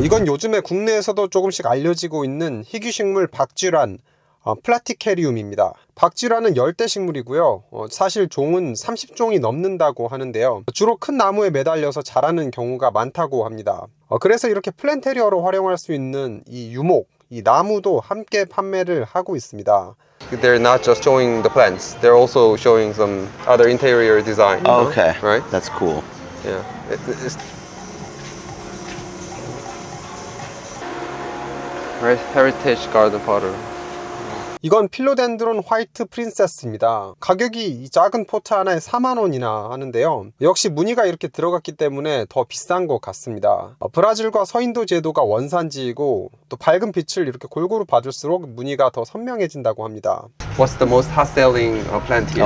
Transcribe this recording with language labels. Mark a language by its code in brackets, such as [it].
[ko] 이건 요즘에 국내에서도 조금씩 알려지고 있는 희귀식물 박쥐란 플라티케리움입니다. 박쥐란은 열대식물이고요. 사실 종은 30종이 넘는다고 하는데요. 주로 큰 나무에 매달려서 자라는 경우가 많다고 합니다. 그래서 이렇게 플랜테리어로 활용할 수 있는 이 유목, 이 나무도 함께 판매를 하고 있습니다. [en] They're not just showing the plants. They're also showing some other interior design. Okay. Right? That's cool. Yeah. Right. Heritage garden potter. [ko] 이건 필로덴드론 화이트 프린세스입니다. 가격이 이 작은 포트 하나에 4만 원이나 하는데요. 역시 무늬가 이렇게 들어갔기 때문에 더 비싼 것 같습니다. 브라질과 서인도 제도가 원산지이고 또 밝은 빛을 이렇게 골고루 받을수록 무늬가 더 선명해진다고 합니다. [en] What's the most hot-selling plant here?